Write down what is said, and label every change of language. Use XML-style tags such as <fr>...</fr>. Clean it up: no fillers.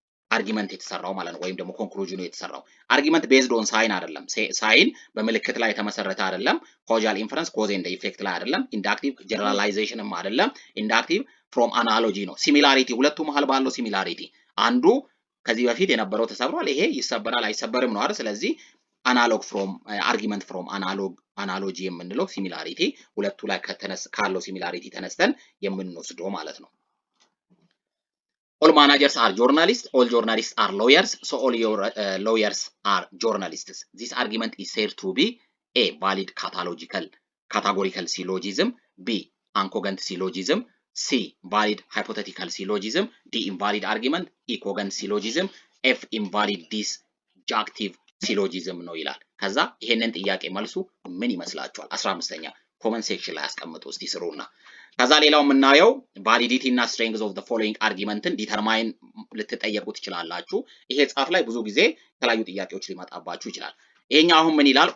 <am>አርጊመንት የተሰራው ማለት ነው ወይም ደግሞ ኮንክሉዥኑ የተሰራው አርጊመንት ቤዝድ ኦን ሳይን አይደለም ሳይን በምልክት ላይ የተመሰረተ አይደለም ኮዛል ኢንፈረንስ ኮዝ ኤንድ ኢፌክት ላይ አይደለም ኢንዳክቲቭ ጀነራላይዜሽንም አይደለም ኢንዳክቲቭ ፍሮም አናሎጂ ነው ሲሚላሪቲ ሁለቱ መሃል ባለው ሲሚላሪቲ አንዱ ከዚህ በፊት የነበረው ተሰብሯል ይሄ ይሰበራል አይሰበርም ነው አይደል ስለዚህ አናሎግ ፍሮም አርጊመንት ፍሮም አናሎጂ የምንለው ሲሚላሪቲ ሁለቱ ላይ ካለው ሲሚላሪቲ ተነስተን የምንወስደው ማለት ነው</am> <en>All managers are journalists, all journalists are lawyers, so all your lawyers are journalists. This argument is said to be A. Valid categorical syllogism, B. Uncogent syllogism, C. Valid hypothetical syllogism, D. Invalid argument, E. Cogent syllogism, F. Invalid disjunctive syllogism</en> <am>ነው ይላል። ከዛ ይሄንን ጥያቄ መልሱ ምን ይመስላችኋል? 15ኛ ኮመንት ሴክሽን ላይ አስቀምጡ እስቲ ስሩና ከዛ ሌላው የምናየው ቫሊዲቲ እና ስትሬንግዝ ኦፍ ዘ ፎሎዊንግ አርጊመንትን ዲተርማይን ልትጠየቁ ትችላላችሁ። ይሄ ጻፍ ላይ ብዙ ጊዜ የተለያዩ ጥያቄዎች ሊመጣባችሁ ይችላል። ይሄኛው አሁን ምን ይላል?</am>